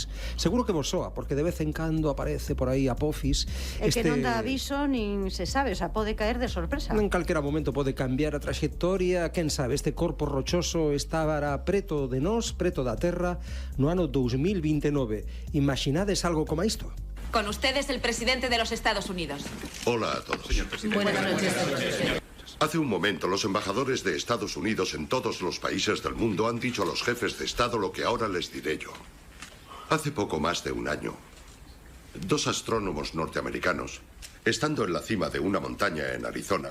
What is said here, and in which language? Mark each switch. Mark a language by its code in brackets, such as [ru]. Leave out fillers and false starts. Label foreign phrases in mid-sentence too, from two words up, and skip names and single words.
[gl] Seguro que vos soa, porque de vez en cando aparece por aí Apophis. É que non dá aviso nin se sabe, [es] o sea, [gl] pode caer de sorpresa. En calquera momento pode cambiar a traxectoria, quen sabe, este corpo rochoso estaba preto de nós, preto da Terra, no ano 2029. Imaginades algo como isto? [es] Con ustedes el presidente de los Estados Unidos. Hola a todos. Señor presidente. Buenas noches. Hace un momento los embajadores de Estados Unidos en todos los países del mundo han dicho a los jefes de Estado lo que ahora les diré yo. Hace poco más de un año, dos astrónomos norteamericanos, estando en la cima de una montaña en Arizona,